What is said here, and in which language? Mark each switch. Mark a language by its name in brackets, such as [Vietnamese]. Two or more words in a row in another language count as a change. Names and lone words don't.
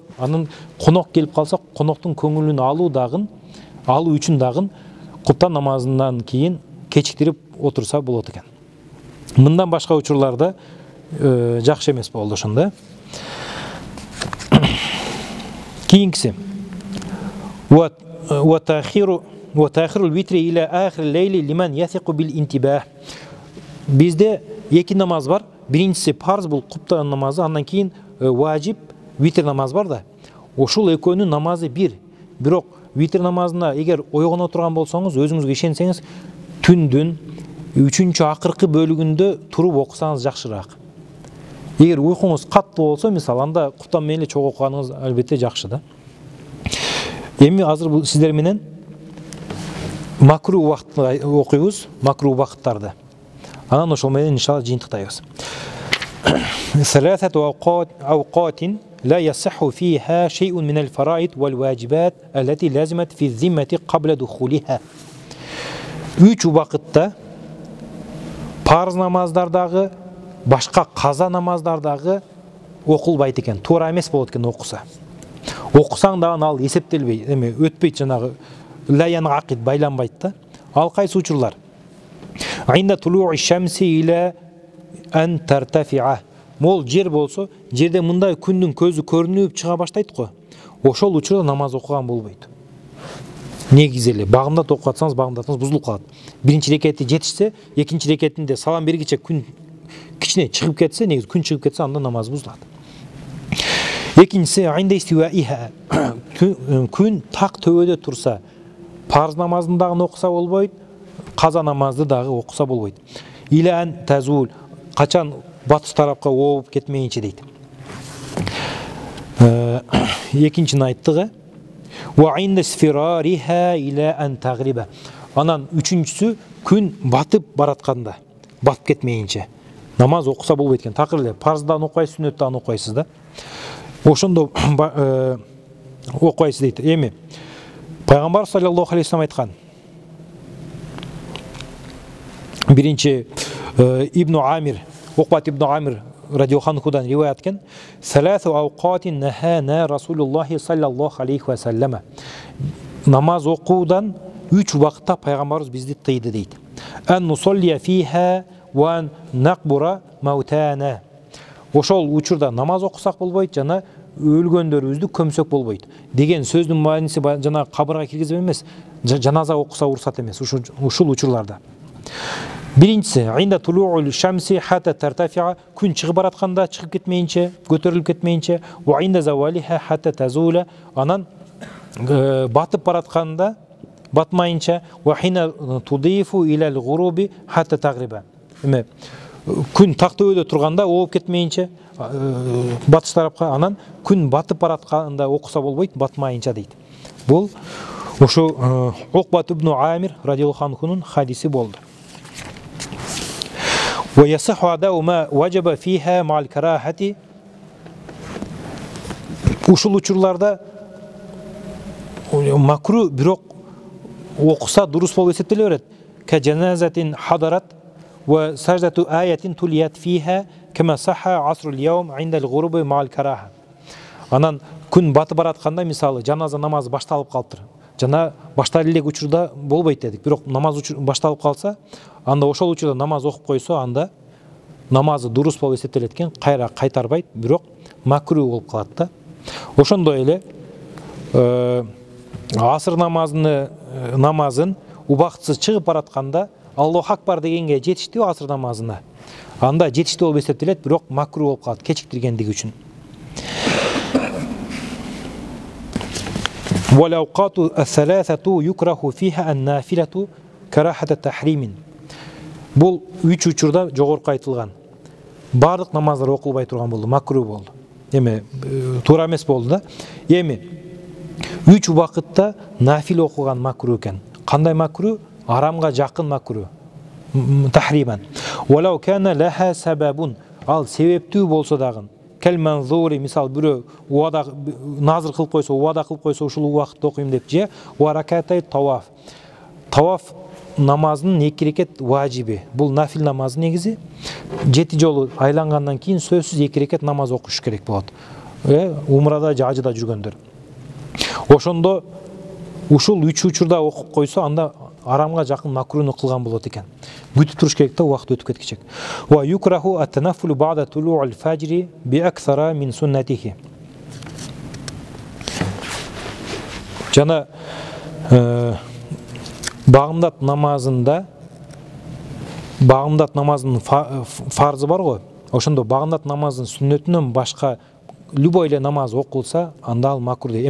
[Kyrgyz] Анан конок келип калса, коноктун көңүлүн алуу үчүн дагы куптан намазынан кийин кечиктирип отурса болот экен. Мындан башка учурларда жакшы эмес болду ошондо. [Arabic] Кийинкиси وتأخير الوتر إلى آخر الليل لمن يثق بالانتباه. [Kyrgyz] Bizde эки намаз бар. Биринчиси парз, бул куптан намазы, андан кийин важип витр намаз бар да. Ошол экөөнүн намазы бир. Бирок витр намазына эгер ойгоно турган болсоңуз, өзүңүзгө ишенсеңиз, түндүн 3-чү акыркы бөлүгүндө туруп окусаңыз жакшыраак. Эгер уйкуңуз каттуу болсо, мисалы, анда куптан менен чогуу окуганыңыз албетте жакшы да. Эми азыр бул сиздер менен макруh убакытты окуйбуз, макруh убакыттарды. Анан ошол менен иншалла жыйынтыктайбыз. [Arabic] ثلاثة أوقات لا يصح فيها شيء من الفرائض والواجبات التي لازمت في الذمة قبل دخولها. [Kyrgyz] 3 убакытта парз намаздардагы, башка каза намаздардагы окулбайт экен, туура эмес болот экен окуса. Окусаң дагы ал эсептелбей, эме өтпөйт, жанагы лаян акид байланбайт да. Ал кайсы учурлар? [Arabic] عند طلوع الشمس إلى أن ترتفع. [Kyrgyz] мол жер болсо, жерде мындай күндүн көзү көрүнүп чыга баштайт го. Ошол учурда намаз окуган болбойт. Негизи эле багымдат окуп атсаңыз, багымдатыңыз бузулуп калат. Биринчи рекети жетишсе, экинчи рекетинде салам бергиче күн кичине чыгып кетсе, негизи күн чыгып кетсе, анда намаз бузулат. [Arabic] Экинчиси عند استوائها. [Kyrgyz] Күн так төбөдө турса, парз намазын дагы окуса болбойт, каза намазды дагы окуса болбойт. [Arabic] إلى أن تزول, [Kyrgyz] качан батыш тарапка ооп кетмейинче дейт. Экинчини айттыгы. [Arabic] وعند اصفرارها إلى أن تغرب. [Kyrgyz] Анан үчүнчүсү күн батып баратканда, батып кетмейинче намаз окуса болбойт экен. Такыр эле парздан окуйсуз, сүннөттөн окуйсуз да. Ошондо окуйсуз дейт. Эми Пайгамбар [Arabic] صلى الله عليه وسلم [Kyrgyz] айткан. Биринчи Ибн Амир, Уқбат ибн Амир [Arabic] رضي الله عنه [Kyrgyz] риваят экен. [Arabic] ثلاث أوقات نهانا رسول الله صلى الله عليه وسلم. [Kyrgyz] Намаз окуудан 3 убакытта пайгамбарыбыз бизди тыйды дейт. [Arabic] أن نصلي فيها وأن نقبر موتانا. [Kyrgyz] Ошол учурда намаз окусак болбойт жана өлгөндөрүбүздү көмсөк болбойт деген сөздүн мааниси жана кабырга киргизип эмес, жаназа окуса уруксат эмес ушул учурларда. [Arabic] Биринчиси عند طلوع الشمس حتى ترتفع, [Kyrgyz] күн чыгып баратканда чыгып кетмейинче, көтөрүлүп кетмейинче, [Arabic] وعند زوالها حتى تزول, [Kyrgyz] анан батып баратканда батмайынча, [Arabic] وحين تضيف للغروب حتى تغرب. [Kyrgyz] Эме күн так төбөдө турганда ооп кетмейинче батыш тарапка, анан күн батып баратканда окуса болбойт, батмайынча дейт. Бул ошо Уқбат ибн Амир [Arabic] رضي الله عنه [Kyrgyz] хадиси болду. [Arabic] ويصح أداء ما وجب فيها مع الكراهة. [Kyrgyz] Ушул учурларда макру бирок окуса дурус болуп эсептеле берет. [Arabic] كجنازة حضرت وسجدة آية تليت فيها كما صح عصر اليوم عند الغروب مع الكراهة. [Kyrgyz] Анан күн батып баратканда, мисалы жаназа намазы башталып калыптыр. Жана башталып элек учурда болбойт дедик. Бирок намаз башталып калса, анда ошол учурда намаз окуп койсо, анда намазы дурус болуп эсептелет экен, кайра кайтарбайт, бирок макру болуп калат да. Ошондой эле асыр намазын убактысыз чыгып баратканда, [Arabic] الله أكبر [Kyrgyz] дегенге жетишти асыр намазына. Анда жетишти болуп эсептелет, бирок макру болуп калат кечиктиргендиги үчүн. [Arabic] والأوقات الثلاثة يكره فيها النافلة كراهة التحريم. [Kyrgyz] Бул 3 учурда жогорку айтылган. Бардык намаздар окулбай турган болду, макру болду. Эми туура эмес болду да. Эми 3 убакытта нафил окуган макру экен. Кандай макру? Арамга жакын макру. Тахриман. [Arabic] ولو كان لها سبب. [Kyrgyz] Ал себептүү болсо дагы. Кел-манзури, мисал бирөө убада назыр кылып койсо, убада кылып койсо, ушул убакытта окуйм деп же, [Arabic] وركعتي الطواف. [Kyrgyz] Таваф намазынын 2 рекет важиби. Бул нафил намаз негизи 7 жолу айлангандан кийин сөзсүз 2 рекет намаз окуш керек болот. Умрада же ажыда жүргөндөр. Ошондо ушул 3 учурда окуп койсо, анда арамга жакын макруну кылган болот экен. Күтүп туруш керек да, убакыт өтүп кеткичек. [Arabic] ويكره التنفل بعد طلوع الفجر بأكثر من سنته. [Kyrgyz] Жана багымдат намазында намазынын фарзы бар го. Ошондо багымдат намазынын сүннөтүнөн башка любой эле намаз окулса, анда ал макруh дейт.